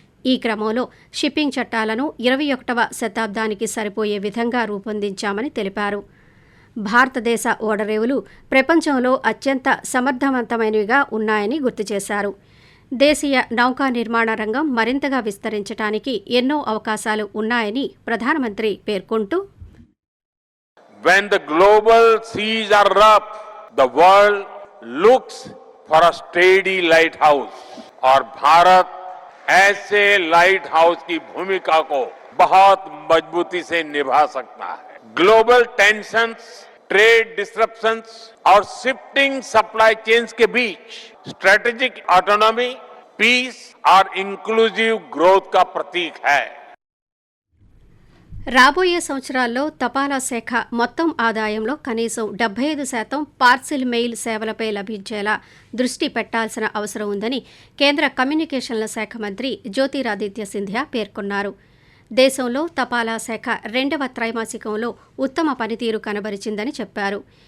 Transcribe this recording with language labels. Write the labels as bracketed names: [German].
[Telugu] ఈ క్రమంలో షిప్పింగ్ చట్టాలను 21వ శతాబ్దానికి సరిపోయే విధంగా రూపొందించామని తెలిపారు. భారతదేశ ఓడరేవులు ప్రపంచంలో అత్యంత సమర్థవంతమైనవిగా ఉన్నాయని గుర్తు చేశారు. దేశీయ నౌకా నిర్మాణ రంగం మరింతగా విస్తరించడానికి ఎన్నో అవకాశాలు ఉన్నాయని ప్రధానమంత్రి పేర్కొంటూ, [English] When the global seas are rough, the world looks for a steady lighthouse [Hindi] और भारत ऐसे लाइट हाउस की भूमिका को बहुत मजबूती से निभा सकता है. ग्लोबल टेंशन्स, ट्रेड डिस्ट्रप्शंस और शिफ्टिंग सप्लाई चेन्स के बीच स्ट्रेटेजिक ऑटोनॉमी, पीस और इंक्लूसिव ग्रोथ का प्रतीक है. [Telugu] రాబోయే సంవత్సరాల్లో తపాలా శాఖ మొత్తం ఆదాయంలో కనీసం 75% పార్సిల్ మెయిల్ సేవలపై లభించేలా దృష్టి పెట్టాల్సిన అవసరం ఉందని కేంద్ర కమ్యూనికేషన్ల శాఖ మంత్రి జ్యోతిరాదిత్య సింధియా పేర్కొన్నారు. దేశంలో తపాలా శాఖ 2వ త్రైమాసికంలో ఉత్తమ పనితీరు కనబరిచిందని చెప్పారు.